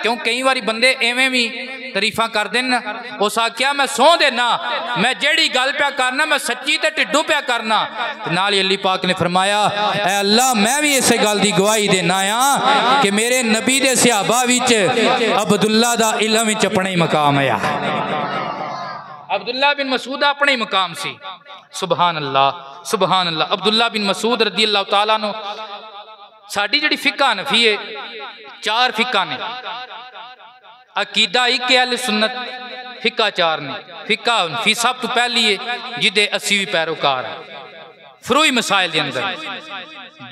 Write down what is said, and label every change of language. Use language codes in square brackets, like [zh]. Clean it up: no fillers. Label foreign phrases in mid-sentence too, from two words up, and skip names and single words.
[pa] کیوں کئی باری بندے اینویں بھی تعریفاں کر دین۔ اس آکھیا، میں سونہہ دینا، میں جیہڑی گل پیا کرنا میں سچی تے ڈھڈوں پیا کرنا. نال ہی اللہ پاک نے فرمایا، اے اللہ میں بھی اس گل کی گواہی دینا آں کہ میرے نبی دے صحابہ وچ عبداللہ دا علم وچ اپنا ہی مقام ہے. عبداللہ بن مسعود اپنے ہی مقام سی. [ar] سبحان الله، سبحان الله. [pa] عبداللہ بن مسعود [ar] رضي الله تعالى [pa] نوں ساڈی جیہڑی فقہ حنفی ہے، 4 فقہ نے. عقیدہ اک اہل سنت، فقہ 4 نے. فقہ حنفی سب توں پہلی ہے جدے اسی بھی پیروکار ہیں فروعی مسائل کے اندر.